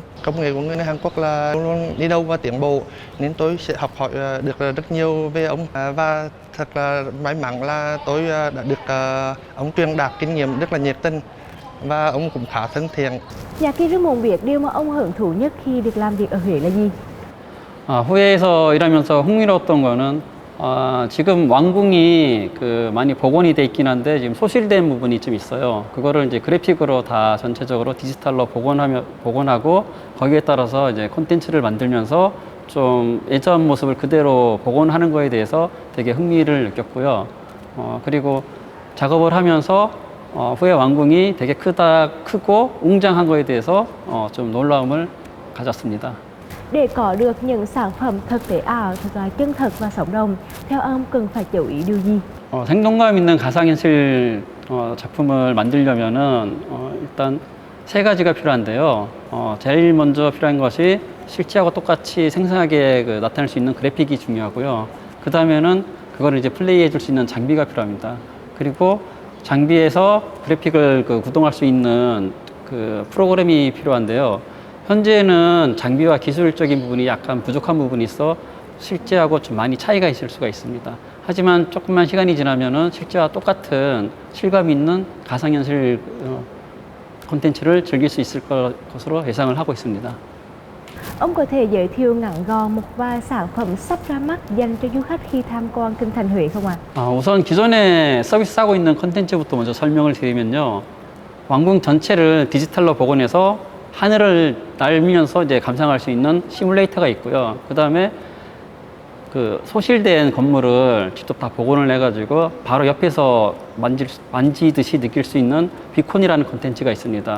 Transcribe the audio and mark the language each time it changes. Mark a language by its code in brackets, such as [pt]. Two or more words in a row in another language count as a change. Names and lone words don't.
[vi] Công nghệ của người Hàn Quốc là luôn luôn đi đâu và tiến bộ, nên tôi sẽ học hỏi được rất nhiều về ông, và thật là may mắn là tôi đã được ông truyền đạt kinh nghiệm rất là nhiệt tình và ông cũng khá thân thiện. Nhà khi rất mộng việc, điều mà ông hưởng thụ nhất khi được làm việc ở Huế là gì? [ko] 후에에서 일하면서 흥미로웠던 거는 지금 왕궁이 많이 복원이 돼 있긴 한데 지금 소실된 부분이 좀 있어요. 그거를 이제 그래픽으로 다 전체적으로 디지털로 복원하고 거기에 따라서 이제 콘텐츠를 만들면서 좀 예전 모습을 그대로 복원하는 거에 대해서 되게 흥미를 느꼈고요. 그리고 작업을 하면서 후에 왕궁이 되게 크고 웅장한 거에 대해서 좀 놀라움을 가졌습니다. [vi] Để có được những sản phẩm thực tế ảo, thật là chân thật và sống động, theo ông cần phải chú ý điều gì? [ko] 생동감 있는 가상현실 작품을 만들려면은 일단 세 가지가 필요한데요. 제일 먼저 필요한 것이 실제하고 똑같이 생생하게 나타낼 수 있는 그래픽이 중요하고요. 그 다음에는 그거를 이제 플레이해 줄 수 있는 장비가 필요합니다. 그리고 장비에서 그래픽을 구동할 수 있는 프로그램이 필요한데요. 현재는 장비와 기술적인 부분이 약간 부족한 부분이 있어 실제하고 좀 많이 차이가 있을 수가 있습니다. 하지만 조금만 시간이 지나면은 실제와 똑같은 실감 있는 가상현실 콘텐츠를 즐길 수 있을 것으로 예상을 하고 있습니다. [vi] Ông có thể giới thiệu ngắn gọn một vài sản phẩm sắp ra mắt dành cho du khách khi tham quan kinh thành Huế không ạ? [ko] 우선 기존에 서비스하고 있는 콘텐츠부터 먼저 설명을 드리면요. 왕궁 전체를 디지털로 복원해서 하늘을 날면서 이제 감상할 수 있는 시뮬레이터가 있고요. 그 다음에 소실된 건물을 직접 다 복원을 해가지고 바로 옆에서 만지듯이 느낄 수 있는 비콘이라는 콘텐츠가 있습니다.